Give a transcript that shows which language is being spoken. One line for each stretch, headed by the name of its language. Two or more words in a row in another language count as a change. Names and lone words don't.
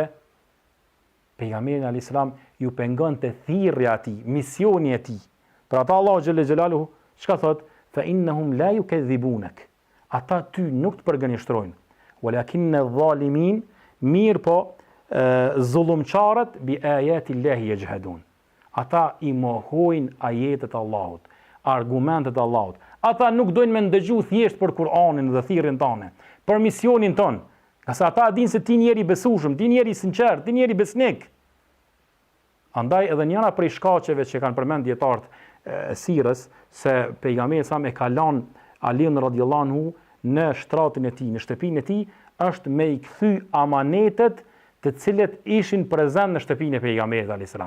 Albanian: Pejgamberi
Arabic: عليه السلام
Albanian: ju pengonte thirrja e tij, misioni i tij. Për ata Allahu
Arabic: جل جلاله
Albanian: çka thot?
Arabic: فإنهم لا يكذبونك.
Albanian: Ata ty nuk të përgënjeshtrojnë.
Arabic: ولكن الظالمين,
Albanian: mirë po zullumçarët
Arabic: بآيات الله يجحدون.
Albanian: Ata i mohojnë ajetet e Allahut, argumentet e Allahut. Ata nuk dojnë me ndëgju thjesht për Kur'anin dhe thirrjen tonë, për misionin ton. Qase ata dinë se ti njeri besueshëm, ti njeri sinqert, ti njeri besnik. Andaj edhe njëra prej shkaqeve që kanë përmend dietarët e sirrës se pejgamberi sa me ka lënë Aliun
Arabic: رضي الله عنه
Albanian: në shtratin e tij, në shtëpinë e tij, është me i kthy amanetet të cilët ishin prezent në shtëpinë e pejgamberit
Arabic: عليه السلام.